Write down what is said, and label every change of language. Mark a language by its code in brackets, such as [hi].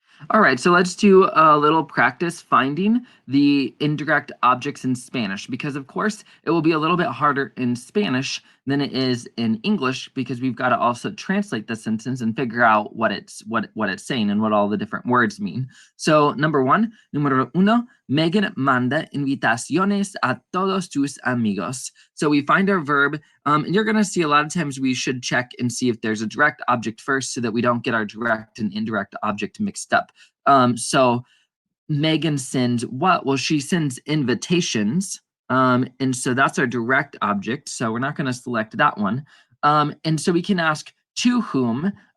[en] All right, so let's do a little practice finding the indirect objects in Spanish, because of course it will be a little bit harder in Spanish than it is in English, because we've got to also translate the sentence and figure out what it's saying and what all the different words mean. [es] So número uno, Megan manda invitaciones a todos tus amigos. [en] So we find our verb, and you're going to see a lot of times we should check and see if there's a direct object first so that we don't get our direct and indirect object mixed up. So Megan sends what? Well, she sends invitations. And so that's our direct object. So we're not going to select that one. And so we can ask to whom.